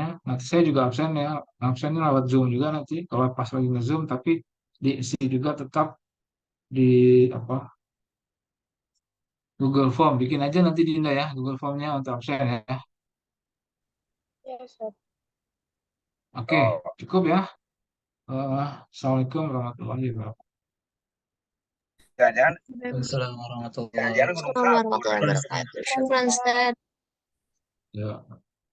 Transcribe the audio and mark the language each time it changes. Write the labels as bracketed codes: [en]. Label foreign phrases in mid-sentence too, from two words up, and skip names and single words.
[id] Nanti saya juga absen ya. Absennya lewat Zoom juga nanti. Kalau pas lagi nge-Zoom, tapi diisi juga tetap di apa Google Form. Bikin aja nanti Dinda ya Google Formnya untuk absen ya. Ya, Ustaz. Oke, cukup ya. [ar] السلام عليكم ورحمة الله وبركاته. [id] Jangan [ar] السلام عليكم ورحمة الله [id] jangan gunung [ar] السلام عليكم ورحمة الله وبركاته. شكرا أستاذ. wabarakatuh. Ya.